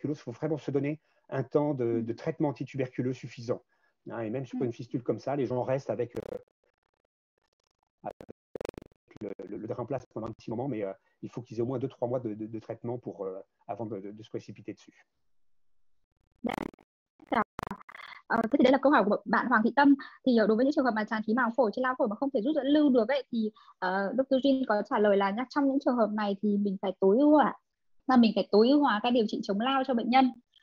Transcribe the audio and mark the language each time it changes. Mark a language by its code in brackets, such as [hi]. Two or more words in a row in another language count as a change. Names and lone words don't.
[fr] Il faut vraiment se donner un temps de traitement antituberculeux suffisant. Et même sur une fistule comme ça, les gens restent avec le drain place pendant un petit moment, mais il faut qu'ils aient au moins 2-3 mois de traitement avant de se précipiter dessus. [vi] Thế thì đây là câu hỏi của bạn Hoàng Thị Tâm. Thì đối với những trường hợp mà tràn khí màng phổi trên lao phổi mà không thể rút dẫn lưu được ấy, thì Dr. Jin có trả lời là trong những trường hợp này thì mình phải tối ưu hóa cái điều trị chống lao cho bệnh nhân.